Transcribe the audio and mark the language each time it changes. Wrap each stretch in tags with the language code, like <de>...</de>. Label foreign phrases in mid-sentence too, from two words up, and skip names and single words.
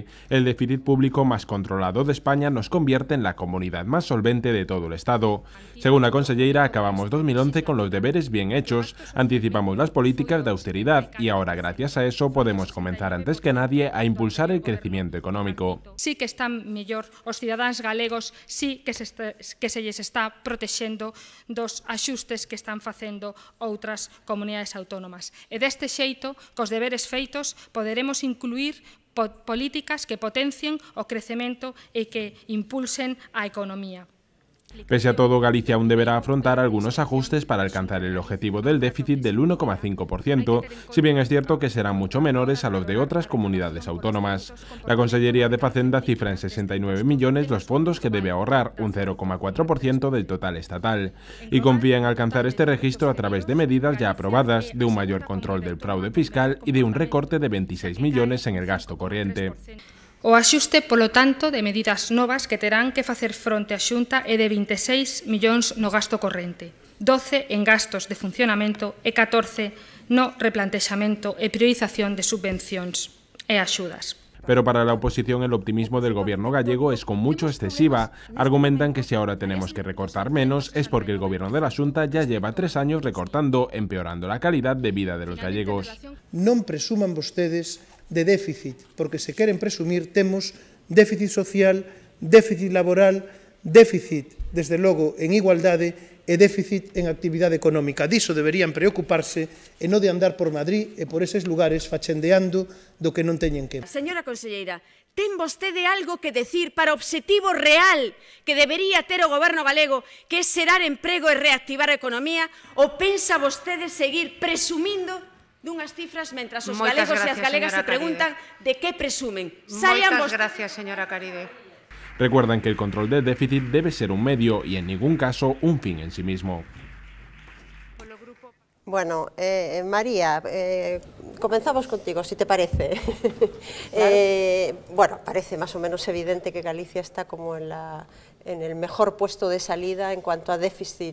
<es>El déficit público más controlado de España nos convierte en la comunidad más solvente de todo el Estado. Según la conselleira, acabamos 2011 con los deberes bien hechos, anticipamos las políticas de austeridad y ahora, gracias a eso, podemos comenzar antes que nadie a impulsar el crecimiento económico.</es> <gl>Sí que están mellor os cidadáns galegos, sí que se lles está protexendo dos axustes que están facendo outras comunidades autónomas. E deste xeito, cos deberes feitos, poderemos incluir políticas que potencien o crecemento e que impulsen a economía.</gl> <es>Pese a todo, Galicia aún deberá afrontar algunos ajustes para alcanzar el objetivo del déficit del 1,5%, si bien es cierto que serán mucho menores a los de otras comunidades autónomas. La Consellería de Facenda cifra en 69 millones los fondos que debe ahorrar, un 0,4% del total estatal, y confía en alcanzar este registro a través de medidas ya aprobadas, de un mayor control del fraude fiscal y de un recorte de 26 millones en el gasto corriente. O axuste, polo tanto, de medidas novas que terán que facer fronte á Xunta é de 26 millóns no gasto corrente, 12 en gastos de funcionamento e 14 no replantexamento e priorización de subvencións e axudas. Pero para la oposición el optimismo del gobierno gallego es con mucho excesiva. Argumentan que si ahora tenemos que recortar menos es porque el gobierno de la Xunta ya lleva 3 años recortando, empeorando la calidad de vida de los gallegos.</es> <gl>Non presuman vostedes de déficit, porque se queren presumir temos déficit social, déficit laboral, déficit, desde logo, en igualdade e déficit en actividade económica. Diso deberían preocuparse e non de andar por Madrid e por eses lugares fachendeando do que non teñen que. Señora conselleira, ten vostede algo que decir para o obxectivo real que debería ter o goberno galego, que é xerar emprego e reactivar a economía, ou pensa vostede seguir presumindo dunhas cifras mentras os galegos e as galegas se preguntan de que presumen? Moitas gracias, señora Caride.</gl> <es>Recuerdan que el control del déficit debe ser un medio y en ningún caso un fin en sí mismo. Bueno, María, comenzamos contigo, si te parece. Bueno, parece más o menos evidente que Galicia está como en el mejor puesto de salida en cuanto a déficit.</es>